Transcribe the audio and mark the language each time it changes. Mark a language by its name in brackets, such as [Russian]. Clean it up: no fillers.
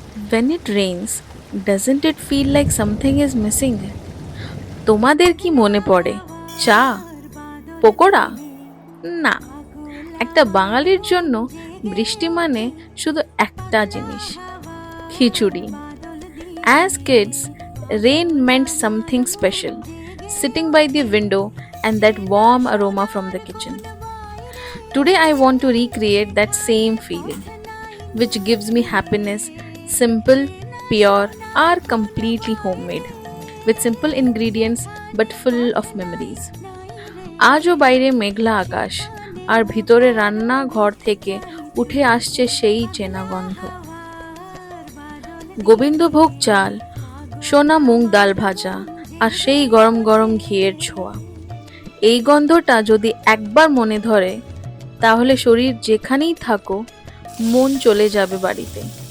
[English] When it rains, doesn't it feel like something is missing? [Bangla] তোমাদের কি মনে পড়ে? চা? পকোড়া? না, একটা বাঙালির জন্য বৃষ্টি মানে শুধু একটা জিনিস, খিচুড়ি। [English] As kids, rain meant something special. Sitting by the window and that warm aroma from the kitchen. Today, I want to recreate that same feeling, which gives me happiness, simple, pure, or completely homemade, with simple ingredients but full of memories. [Bangla] আজও বাইরে মেঘলা আকাশ আর ভিতরে রান্না ঘর থেকে উঠে আসছে সেই চেনা গন্ধ। গোবিন্দভোগ চাল, সোনা মুগ ডাল ভাজা আর সেই গরম গরম ঘিয়ের ছোঁয়া। এই গন্ধটা যদি একবার মনে ধরে, তাহলে শরীর যেখানেই থাকো মন চলে যাবে বাড়িতে।